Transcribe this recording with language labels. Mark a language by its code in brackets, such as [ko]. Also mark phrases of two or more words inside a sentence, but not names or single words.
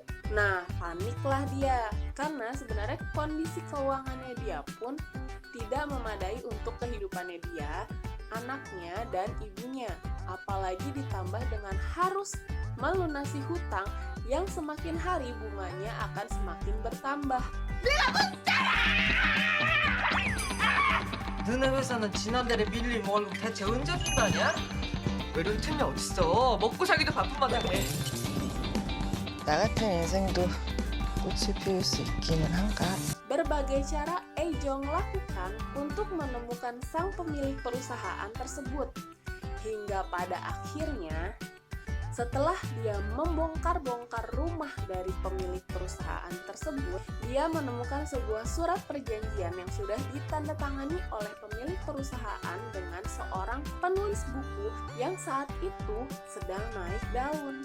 [id] Nah, paniklah dia karena sebenarnya kondisi keuangannya dia pun tidak memadai untuk kehidupannya dia, anaknya, dan ibunya. Apalagi ditambah dengan harus melunasi hutang yang semakin hari bunganya akan semakin bertambah. [ko] 너네 회사는 지난달에 밀린 월급 대체 언제 준다냐? 외로울 틈이 어딨어. 먹고 살기도 바쁜 마당에. 나 같은 인생도 꽃을 피울 수 있기는 한가? [id] Berbagai cara E Jong lakukan untuk menemukan sang pemilik perusahaan tersebut. Hingga pada akhirnya Setelah dia membongkar-bongkar rumah dari pemilik perusahaan tersebut, dia menemukan sebuah surat perjanjian yang sudah ditandatangani oleh pemilik perusahaan dengan seorang penulis buku yang saat itu sedang naik daun.